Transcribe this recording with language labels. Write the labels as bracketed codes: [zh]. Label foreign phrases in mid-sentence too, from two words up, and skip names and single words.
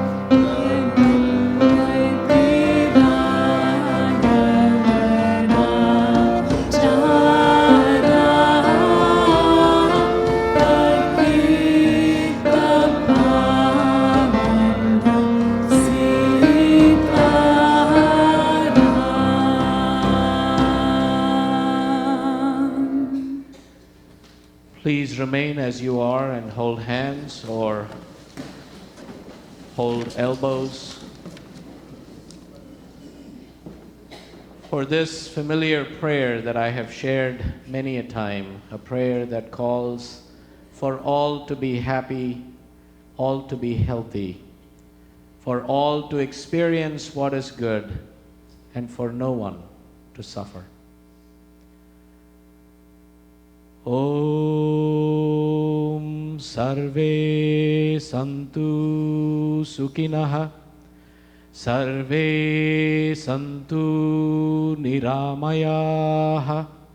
[hi] रघुपति राघव राजा राम पतित पावन सीता राम [en] Please remain as you are and hold hands or hold elbows. For this familiar prayer that I have shared many a time, a prayer that calls for all to be happy, all to be healthy, for all to experience what is good, and for no one to suffer. [sa] ॐ सर्वे सन्तु सुखिनः सर्वे सन्तु निरामयाः